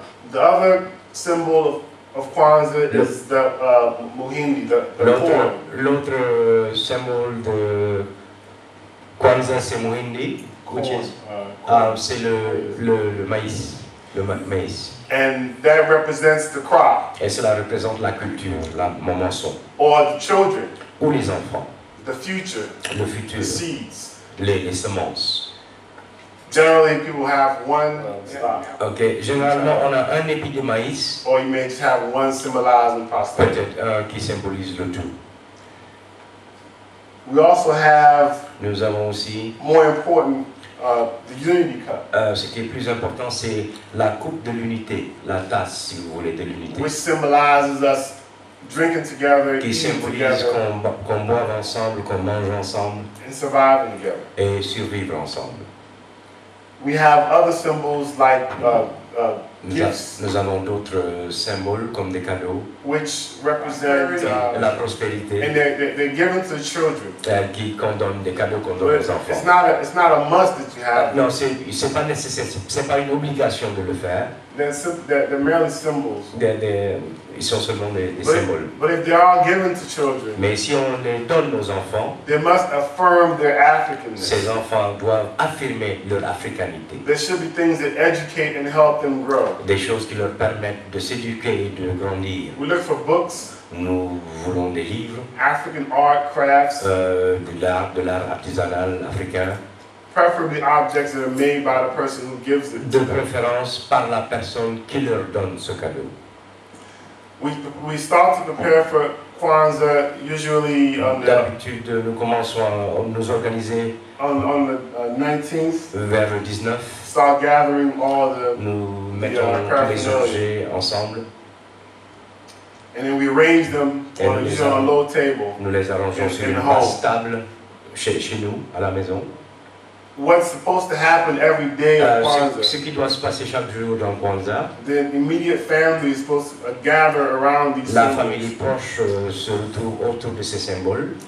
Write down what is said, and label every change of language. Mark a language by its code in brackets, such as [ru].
[en] The other symbol of KWANZAA is the muhindi, the corn. [fr] L'autre symbole de KWANZAA, c'est Muhindi, [en] which is [fr] c'est le maïs. le maïs. [en] And that represents the crop. [fr] Et cela représente la culture, mon moisson. [en] Or the children. [fr] Ou les enfants. [en] The future. [fr] Le futur. [en] The seeds. [fr] Les semences. [en] Generally, people have one stock. [fr] Ok, généralement on a un épi de maïs. [en] Or you may just have one symbolizing prosperity. [fr] Peut-être un qui symbolise le tout. [en] We also have. [fr] Nous avons aussi. [en] More important. The unity cup. [fr] Ce qui est plus important, c'est la coupe de l'unité, la tasse, si vous voulez, de l'unité. [en] Which symbolizes us drinking together, [fr] qui [en] eating [fr] symbolise [en] together, [fr] qu'on boive ensemble, qu'on mange ensemble, [en] and surviving together. [fr] Et survivre ensemble. [en] We have other symbols like gifts. [fr] Nous avons d'autres symboles comme des cadeaux. [en] Which represent [fr] la prospérité. [en] And they're given to children. [fr] Qu'on donne des cadeaux qu'on donne aux enfants. [en] It's not a must that you have. [fr] Non, c'est pas nécessaire, c'est pas une obligation de le faire. [en] They're merely symbols. [fr] Ils sont seulement des symboles. [en] But if they are given to children, [fr] mais si on les donne aux enfants, [en] they must affirm their Africanness. [fr] Ces enfants doivent affirmer leur africanité. [en] There should be things that educate and help them grow. [fr] Des choses qui leur permettent de s'éduquer et de grandir. [en] We look for books. [fr] Nous voulons des livres. [en] African art, crafts. [fr] De l'art artisanal africain. [en] Preferably objects that are made by the person who gives it. [fr] De préférence par la personne qui leur donne ce cadeau. [en] We start to prepare for KWANZAA usually [fr] d'habitude nous commençons à nous organiser [en] on the 19th. [fr] Vers le 19. [en] Start gathering all the [fr] nous mettons tous les objets ensemble. [en] And then we arrange them on a low table. [fr] Nous les arrangeons sur une basse table chez nous à la maison. [en] What's supposed to happen every day of KWANZAA? [fr] Ce qui doit se passer chaque jour dans KWANZAA. [en] The immediate family is supposed to gather around these [fr] La [en] symbols. [fr] famille proche se retrouve autour de ces symboles.